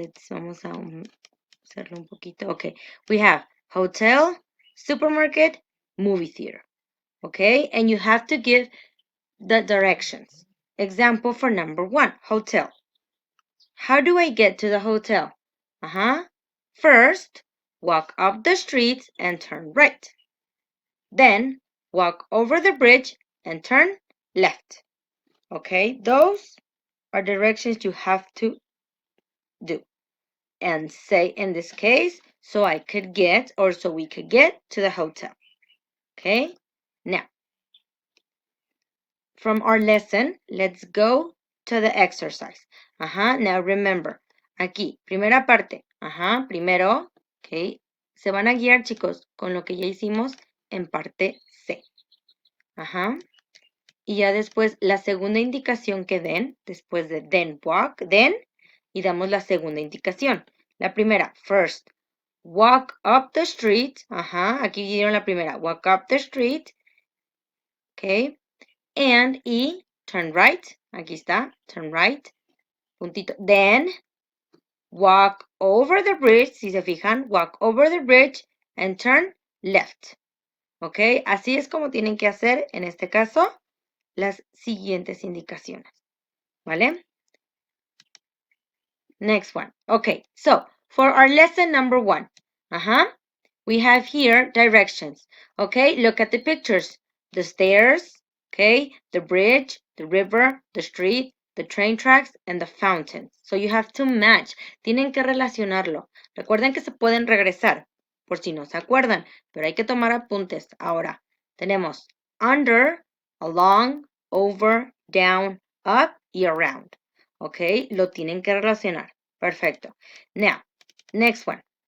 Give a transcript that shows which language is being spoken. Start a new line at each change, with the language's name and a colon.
Spanish: Vamos a hacerlo un poquito.
English: Okay, we have hotel, supermarket, movie theater. Okay, and you have to give the directions. Example for number 1, hotel. How do I get to the hotel? First, walk up the street and turn right. Then, walk over the bridge and turn left. Okay, those are directions you have to do. And say, in this case, so we could get to the hotel. Okay, now, from our lesson, let's go to the exercise. Now remember,
Spanish: aquí, primera parte. Primero, okay, se van a guiar, chicos, con lo que ya hicimos en parte C. Y ya después, la segunda indicación que den, después de then walk, then, y damos la segunda indicación. La primera,
English: first, walk up the street.
Spanish: Aquí dieron la primera,
English: walk up the street.
Spanish: Okay.
English: And, y, turn right.
Spanish: Aquí está,
English: turn right. Puntito. Then, walk over the bridge.
Spanish: Si se fijan,
English: walk over the bridge and turn left.
Spanish: Ok, así es como tienen que hacer, en este caso, las siguientes indicaciones. ¿Vale?
English: Next one. Okay, so, for our lesson number 1, we have here directions. Okay, look at the pictures. The stairs, okay, the bridge, the river, the street, the train tracks, and the fountain. So you have to match.
Spanish: Tienen que relacionarlo. Recuerden que se pueden regresar, por si no se acuerdan, pero hay que tomar apuntes. Ahora, tenemos under, along,
English: over, down, up y around. ¿Ok?
Spanish: Lo tienen que relacionar. Perfecto.
English: Now, next one.